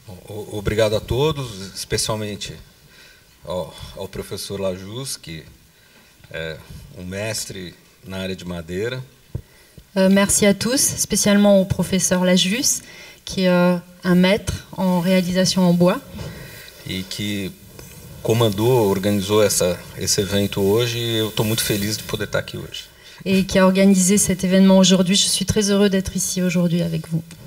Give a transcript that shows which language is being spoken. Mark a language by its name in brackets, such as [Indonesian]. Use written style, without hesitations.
[Portuguese] Obrigado a todos, especialmente ao professor Lajus, que é mestre na área de madeira. [French] Merci à tous, spécialement au professeur Lajus, qui est un maître en réalisation en bois. [Portuguese] E que comandou, organizou esse evento hoje, e eu estou muito feliz de poder estar aqui hoje. [French] Et qui a organisé cet événement aujourd'hui. Je suis très heureux d'être ici aujourd'hui avec vous.